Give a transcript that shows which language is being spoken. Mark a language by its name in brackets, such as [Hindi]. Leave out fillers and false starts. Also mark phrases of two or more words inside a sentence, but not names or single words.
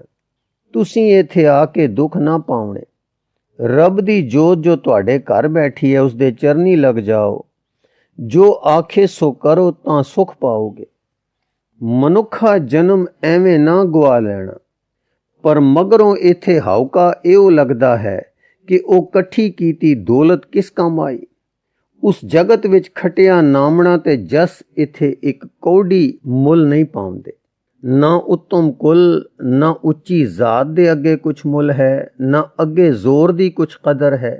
[Punjabi] ਤੁਸੀਂ ਇੱਥੇ ਆ ਕੇ ਦੁੱਖ ਨਾ ਪਾਉਣੇ। ਰੱਬ ਦੀ ਜੋਤ ਜੋ ਤੁਹਾਡੇ ਘਰ ਬੈਠੀ ਹੈ, ਉਸ ਦੇ ਚਰਨੀਂ ਲੱਗ ਜਾਓ। ਜੋ ਆਖੇ ਸੋ ਕਰੋ ਤਾਂ ਸੁੱਖ ਪਾਓਗੇ। ਮਨੁੱਖਾ ਜਨਮ ਐਵੇਂ ਨਾ ਗਵਾ ਲੈਣਾ। ਪਰ ਮਗਰੋਂ ਇੱਥੇ ਹਾਉਕਾ ਇਹੋ ਲੱਗਦਾ ਹੈ ਕਿ ਉਹ ਇਕੱਠੀ ਕੀਤੀ ਦੌਲਤ ਕਿਸ ਕੰਮ ਆਈ। ਉਸ ਜਗਤ ਵਿੱਚ ਖਟਿਆ ਨਾਮਣਾ ਤੇ ਜਸ ਇੱਥੇ ਇੱਕ ਕੌਡੀ ਮੁੱਲ ਨਹੀਂ ਪਾਉਂਦੇ। ਨਾ ਉੱਤਮ ਕੁਲ, ਨਾ ਉੱਚੀ ਜ਼ਾਤ ਦੇ ਅੱਗੇ ਕੁਛ ਮੁੱਲ ਹੈ, ਨਾ ਅੱਗੇ ਜ਼ੋਰ ਦੀ ਕੁਛ ਕਦਰ ਹੈ।